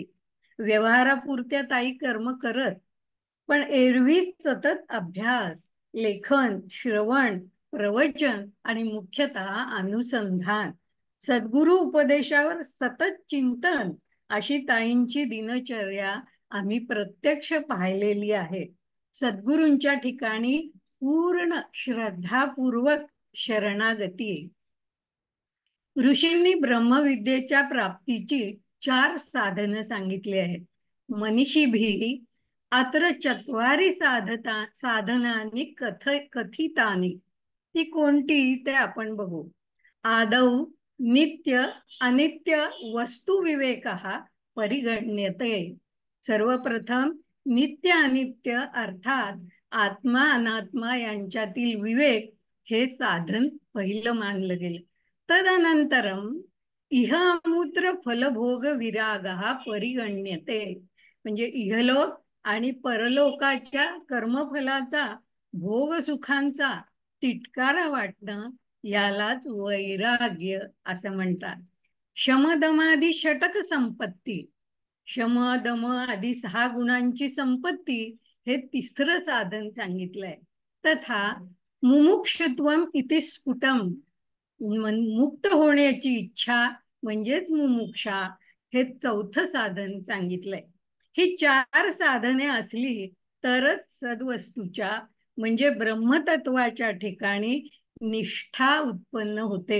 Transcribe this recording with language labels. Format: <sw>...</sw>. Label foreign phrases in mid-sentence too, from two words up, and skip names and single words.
<mr>व्यवहारापुरत्या ताई कर्म करत, पण एरवी सतत अभ्यास, लेखन, श्रवण, प्रवचन आणि मुख्यतः अनुसंधान, सद्गुरु उपदेशावर सतत चिंतन अशी ताईंची दिनचर्या आम्ही प्रत्यक्ष पाहिलेली आहे. सद्गुरूंच्या ठिकाणी पूर्ण श्रद्धापूर्वक शरणागती आहे. ऋषींनी ब्रह्मविद्येच्या प्राप्तीची 4 साधनं सांगितली आहेत.</mr> <sa>मनीषीभिः अत्र चत्वारी साधनानी कथितानी.</sa> <mr>ती कोणती ते आपण बघू.</mr> <sa>आदौ नित्य अनित्य वस्तू विवेकः परिगण्यते.</sa> <mr>सर्वप्रथम नित्य अनित्य अर्थात आत्मा अनात्मा यांच्यातील विवेक हे साधन पहिलं मानलं गेलं.</mr> <sa>तदनंतरम इह अमूत्र फलभोग विरागः परिगण्यते.</sa> <mr>म्हणजे इहलोक आणि परलोकाच्या कर्मफलाचा भोग सुखांचा तिटकारा वाटणं यालाच वैराग्य असं म्हणतात. शमदमादी षटक संपत्ती, शम दम आदी 6 गुणांची संपत्ती हे तिसरं साधन सांगितलंय.</mr> <sa>तथा मुमुक्षुत्वम इति स्फुटम,</sa> <mr>मुक्त होण्याची इच्छा म्हणजेच मुमुक्षा हे 4थं साधन सांगितलंय. ही 4 साधने असली तरच सद्वस्तूच्या म्हणजे ब्रह्मतत्वाच्या ठिकाणी निष्ठा उत्पन्न होते.</mr>